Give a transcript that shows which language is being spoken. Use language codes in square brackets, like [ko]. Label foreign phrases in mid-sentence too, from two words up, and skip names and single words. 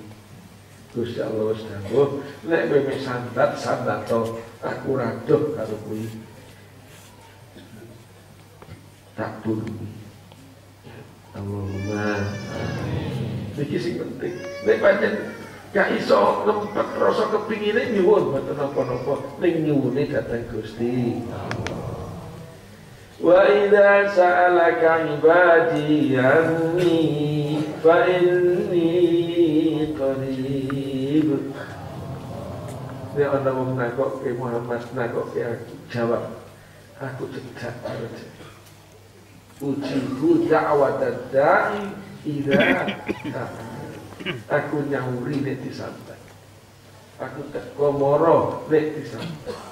[jv] Gusti Allah wis dawuh, nek kowe sandat aku radoh karo kowe. Tak bulungi. Allahumma. Iki sing penting. Nek pancen gak iso ngempet rasa kepingine nyuwun mboten napa-napa ning nyuwune dhateng Gusti Allah. [ar] وإذا سألك عبادي عني فإني قريب. [jv] Nek ana wong nakokke Muhammad nakokke aku jawab aku cedhak karo [ar] أجيب دعوة الداع إذا [jv] aku nyawuri nek disampai. Aku teko moro nek disampai.